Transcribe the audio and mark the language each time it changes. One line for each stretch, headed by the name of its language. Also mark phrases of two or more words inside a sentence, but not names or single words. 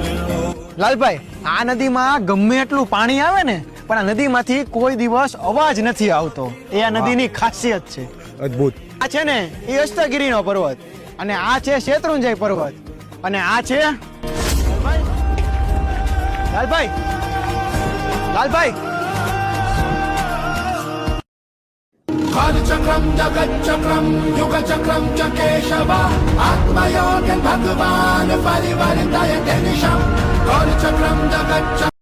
Gujarati: લાલભાઈ, આ નદીમાં ગમે એટલું પાણી આવે ને, પણ આ નદીમાંથી કોઈ દિવસ અવાજ નથી આવતો. એ આ નદીની ખાસિયત છે. અદ્ભુત. આ છે ને એ અષ્ટગીરીનો પર્વત, અને આ છે શેત્રુંજય પર્વત, અને આ છે લાલભાઈ. લાલભાઈ,
Sanskrit: कालचक्रम जगच्चक्रम युगचक्रम च केशव आत्मयोगं भगवान् परिवर्तयते निशम् कालचक्रम जगच्चक्रम